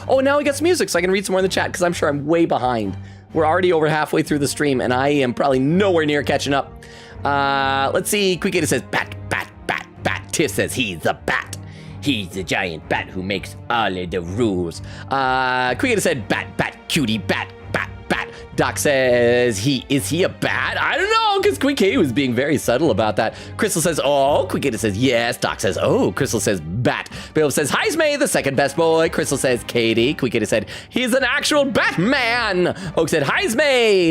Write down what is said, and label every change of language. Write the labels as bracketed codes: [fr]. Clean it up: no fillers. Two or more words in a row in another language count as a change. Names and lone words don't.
[en] Oh, now we got some music so I can read some more in the chat because I'm sure I'm way behind. We're already over halfway through the stream and I am probably nowhere near catching up. Let's see. Quickgator says, bat, bat, bat, bat. Tiff says, he's a bat. He's the giant bat who makes all of the rules. Quickgator said, bat, bat, cutie, bat, bat, bat. Doc says, is he a bat? I don't know, because Quick was being very subtle about that. Crystal says, oh. Quickgator says, yes. Doc says, oh. Crystal says, bat. Bill says, Heismay, the second best boy. Crystal says, Katie. Quickgator said, he's an actual Batman. Oak said, Heismay.